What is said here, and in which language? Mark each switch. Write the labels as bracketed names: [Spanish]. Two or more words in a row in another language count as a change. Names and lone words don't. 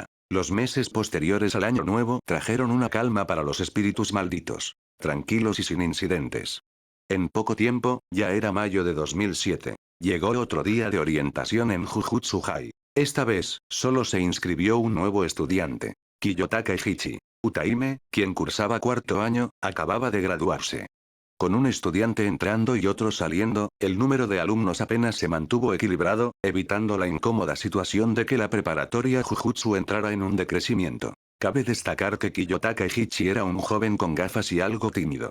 [Spanish] Los meses posteriores al Año Nuevo trajeron una calma para los espíritus malditos. Tranquilos y sin incidentes. En poco tiempo, ya era mayo de 2007. Llegó otro día de orientación en Jujutsu-Hai. Esta vez, solo se inscribió un nuevo estudiante. Kiyotaka Eiichi. Utaime, quien cursaba 4º año, acababa de graduarse. Con un estudiante entrando y otro saliendo, el número de alumnos apenas se mantuvo equilibrado, evitando la incómoda situación de que la preparatoria Jujutsu entrara en un decrecimiento. Cabe destacar que Kiyotaka Eiichi era un joven con gafas y algo tímido.